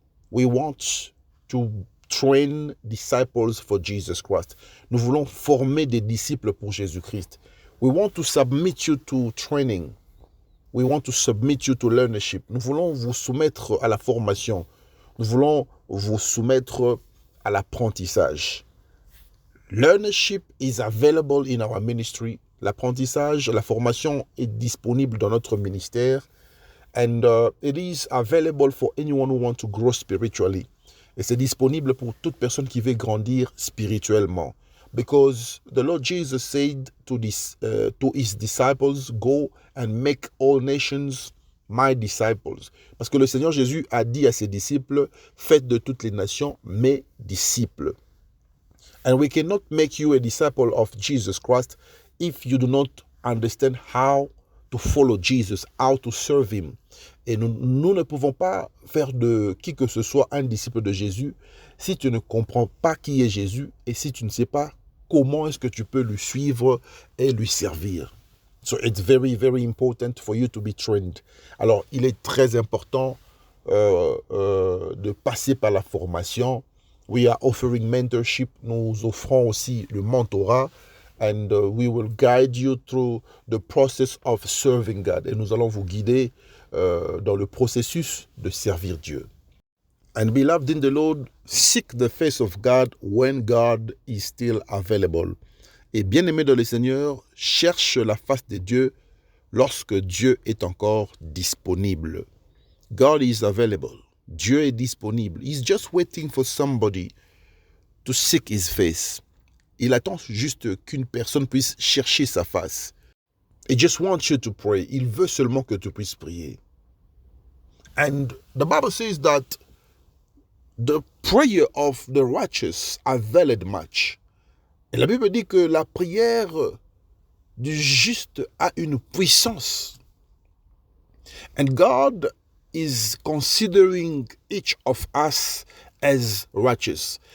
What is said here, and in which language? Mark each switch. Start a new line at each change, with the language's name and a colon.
English: We want to train disciples for Jesus Christ.
French: Nous voulons former des disciples pour Jésus-Christ.
English: We want to submit you to training. We want to submit you to leadership.
French: Nous voulons vous soumettre à la formation. Nous voulons vous soumettre à l'apprentissage.
English: Leadership is available in our ministry.
French: L'apprentissage, la formation est disponible dans notre ministère.
English: And it is available for anyone who wants to grow spiritually.
French: Et c'est disponible pour toute personne qui veut grandir spirituellement.
English: Because the Lord Jesus said to his disciples, go and make all nations my disciples.
French: Parce que le Seigneur Jésus a dit à ses disciples, faites de toutes les nations mes disciples.
English: And we cannot make you a disciple of Jesus Christ if you do not understand how to follow Jesus, how to serve him.
French: Et nous ne pouvons pas faire de qui que ce soit un disciple de Jésus si tu ne comprends pas qui est Jésus et si tu ne sais pas comment est-ce que tu peux lui suivre et lui servir.
English: So it's very, very important for you to be trained.
French: Alors, il est très important de passer par la formation.
English: We are offering mentorship.
French: Nous offrons aussi le mentorat.
English: And we will guide you through the process of serving God.
French: Et nous allons vous guider dans le processus de servir Dieu.
English: And beloved in the Lord, seek the face of God when God is still available.
French: Et bien-aimé dans le Seigneur, cherche la face de Dieu lorsque Dieu est encore disponible.
English: God is available.
French: Dieu est disponible.
English: He's just waiting for somebody to seek his face.
French: Il attend juste qu'une personne puisse chercher sa face.
English: He just wants you to pray.
French: Il veut seulement que tu puisses prier.
English: And the Bible says that the prayer of the righteous availeth much.
French: Et la Bible dit que la prière du juste a une puissance.
English: And God is considering each of us as righteous.